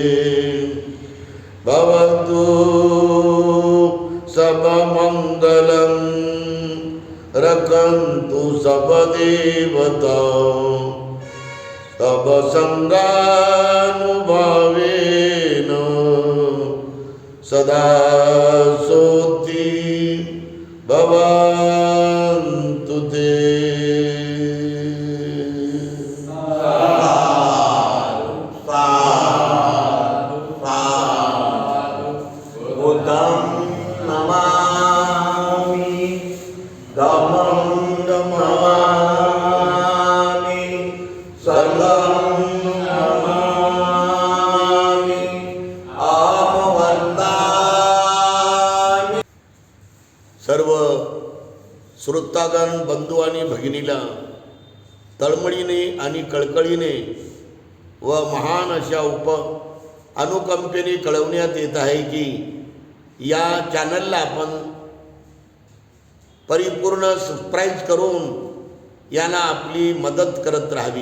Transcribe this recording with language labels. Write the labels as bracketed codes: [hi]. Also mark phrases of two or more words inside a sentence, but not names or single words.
[pi] भवतु सब मंगलम, रखन्तु सब देवता, सब संगानुभावेन सदा सोति भवन्तु ते. बुद्धं नमामि, धम्मं नमामि, संघं नमामि, वन्दामि. [mr] सर्व श्रोतागण बंधू आणि भगिनीला तळमळीने आणि कळकळीने व महान अशा अनुकंपेने कळवण्यात येत आहे की या चॅनलला आपण परिपूर्ण सबस्क्राईब करून यांना आपली मदत करत राहावी.